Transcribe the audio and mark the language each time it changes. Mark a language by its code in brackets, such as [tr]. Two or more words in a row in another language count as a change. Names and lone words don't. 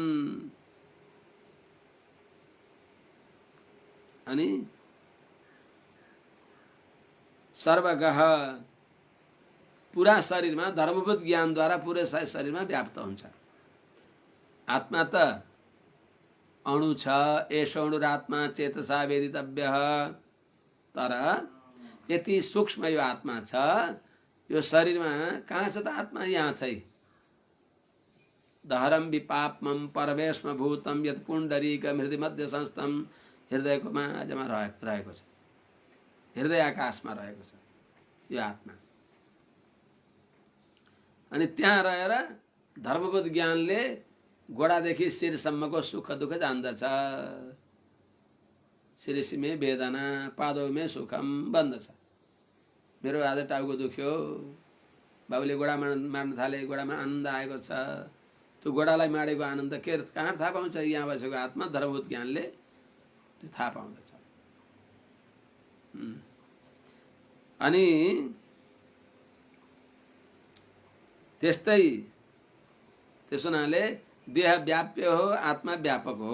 [ne] अनि सर्वगह पुरा शरीरमा धर्मभूत ज्ञानद्वारा पुरै शरीरमा व्याप्त हुन्छ। आत्मा त अणु छ, [sa] एष अणुरात्मा चेतसा वेदितव्य। [ne] तर यति सूक्ष्म यो आत्मा छ, यो शरीरमा कहाँ छ त आत्मा? यहाँ छै। [sa] दहरम विपापमं परमेश्म भूतम यत् पुण्डरीक हृदय मध्य संस्थम, [ne] हृदयको माझमा रहेको छ, हृदय आकाशमा रहेको छ यो आत्मा। अनि त्यहाँ रहेर धर्मबोध ज्ञानले गोडादेखि शिरसम्मको सुख दुःख जान्दछ। [sa] शिरसिमे वेदना पादौमे सुखम बन्दछ। [ne] मेरो आज टाउको दुख्यो, बाबुले गोडा मार्न थाले, गोडामा आनन्द आएको छ। त्यो गोडालाई माडेको आनन्द कहाँ थाहा पाउँछ? यहाँ बसेको आत्मा धर्मभूत ज्ञानले त्यो थाहा पाउँदछ। अनि त्यस्तै त्यसो हुनाले देह व्याप्य हो, आत्मा व्यापक हो।